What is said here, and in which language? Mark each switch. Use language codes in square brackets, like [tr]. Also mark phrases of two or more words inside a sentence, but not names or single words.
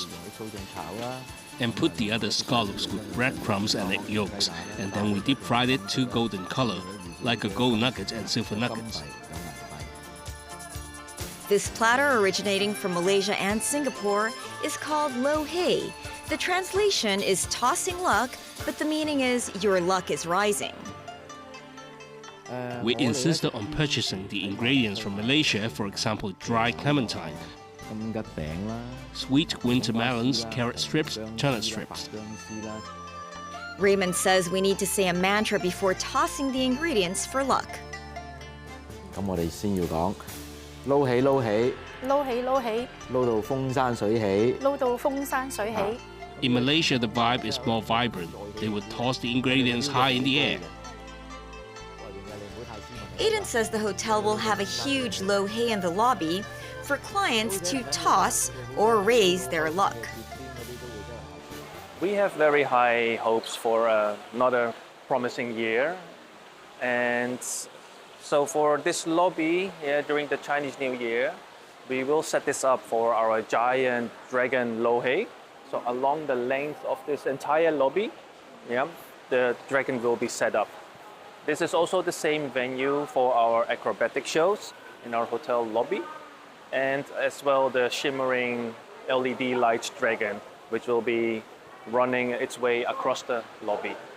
[en] And put the other scallops with breadcrumbs and egg yolks, and then we deep-fry it to golden color, like a gold nugget and silver nuggets. This platter, originating from Malaysia and Singapore, is called [yue] 撈起. [en] The translation is tossing luck, but the meaning is your luck is rising. We insisted on purchasing the ingredients from Malaysia, for example, dried clementine, sweet winter melons, carrot strips, turnip strips. Raymond says we need to say a mantra before tossing the ingredients for luck. [yue] 撈起撈起. 撈起撈起. 撈到風生水起。撈到風生水起。 [en] In Malaysia, the vibe is more vibrant. They would toss the ingredients high in the air. Aiden says the hotel will have a huge [yue] lo hei [en] in the lobby for clients to toss or raise their luck. We have very high hopes for another promising year. And so for this lobby, during the Chinese New Year, we will set this up for our giant dragon [yue] lo hei. [en] So along the length of this entire lobby, the dragon will be set up. This is also the same venue for our acrobatic shows. in our hotel lobby, and as well the shimmering LED light dragon, which will be running its way across the lobby.